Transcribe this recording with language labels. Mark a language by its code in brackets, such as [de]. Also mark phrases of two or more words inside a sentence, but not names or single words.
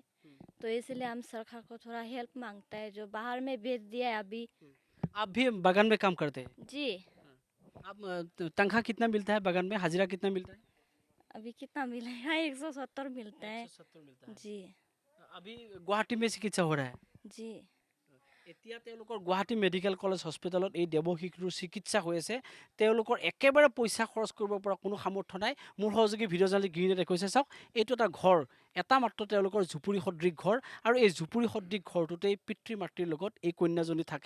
[hi] तो इसलिए हम सरकार को थोड़ा हेल्प मांगता है, जो बाहर में भेज दिया है अभी। आप भी बगान में काम करते हैं? जी आप तनख्वाह कितना मिलता है बगान में, हाजिरा कितना मिलता है? अभी कितना मिलेगा? 170 मिलता है। 170 मिलता है। जी अभी गुवाहाटी में चिकित्सा हो रहा है? जी [as] এতিয়া তেওঁলোকৰ গুৱাহাটী মেডিকেল কলেজ হস্পিটেলত এই দেৱশিশুৰ চিকিৎসা হৈ আছে। তেওঁলোকৰ একেবাৰে পইচা খৰচ কৰিব পৰা কোনো সামৰ্থ্য নাই। মোৰ সহযোগী [en] video journalist [as] গিৰিনে দেখুৱাইছে, চাওক এইটো এটা ঘৰ, এটা মাত্ৰ তেওঁলোকৰ ঝুপুৰি সদৃশ ঘৰ, আৰু এই ঝুপুৰি সদৃশ ঘৰটোতেই পিতৃ মাতৃৰ লগত এই কন্যাজনী থাকে।